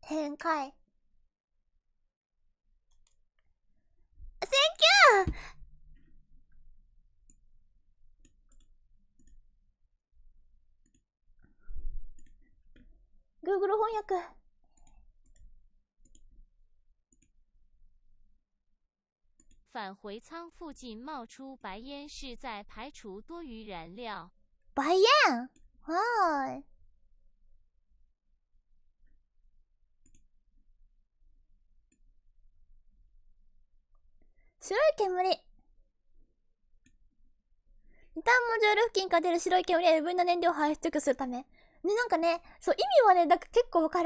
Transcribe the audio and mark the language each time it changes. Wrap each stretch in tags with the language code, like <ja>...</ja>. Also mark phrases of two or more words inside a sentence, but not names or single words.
<ja>変解。センキュー！Google 翻訳。</ja> <zh>返回舱附近冒出白烟，是在排除多余燃料。白烟，</zh> <ja>はい。白い煙。リターンモジュール付近から出る白い煙は余分な燃料を排出するため。ね、なんかね、そう、意味はね、なんか結構わかる。</ja>